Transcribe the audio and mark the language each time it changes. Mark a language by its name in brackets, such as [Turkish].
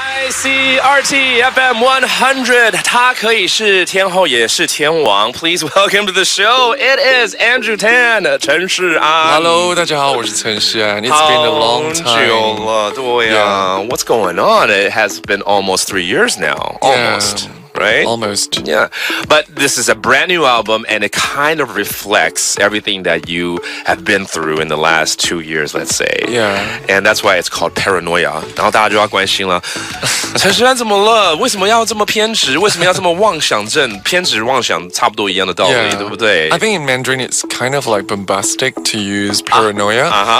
[Chinese] CR.ICRT FM 100， 他可以是天后也是天王。 [English] Please welcome to the show. It is Andrew Tan 陈势安。 [Chinese] Hello， 大家好，我是陈势安。 [English] It's been a long time. [Chinese] 好久了，对啊。 [English] What's going on? It has been almost 3 years now. Almost.Right? Almost. Yeah. But this is a brand new album, and it kind of reflects everything that you have been through in the last 2 years, let's say. Yeah. And that's why it's called Paranoia. [Chinese] 然后大家就要关心了，陈势安怎么了？为什么要这么偏执？为什么要这么妄想症？偏执妄想差不多一样的道理， [English] Yeah. [Chinese] 对不对 [English] I think in Mandarin it's kind of like bombastic to use paranoia.